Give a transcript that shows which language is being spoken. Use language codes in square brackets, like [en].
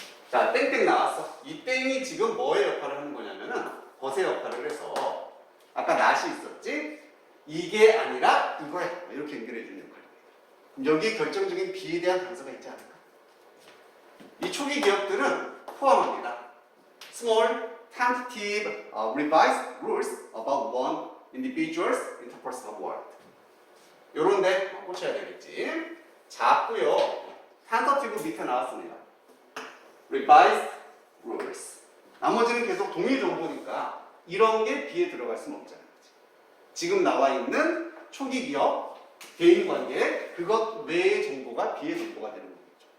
[ko] 자, 땡땡 나왔어. 이 땡이 지금 뭐의 역할을 하는 거냐면은 벗의 역할을 해서 아까 낫이 있었지? 이게 아니라 이거야 이렇게 연결해 주는 역할입니다. 그럼 여기에 결정적인 B에 대한 단서가 있지 않을까? 이 초기 기억들은 포함합니다. [en] Small, tentative, revised rules about one individual's interpersonal world. [ko] 요런데 꽂혀야 되겠지. 작고요. tentative 밑에 나왔습니다. [en] revised rules. [ko] 나머지는 계속 동일 정보니까 이런 게 B에 들어갈 수는 없잖아요. 지금 나와 있는 초기 기억, 대인관계 그것 외의 정보가 B의 정보가 되는 거겠죠.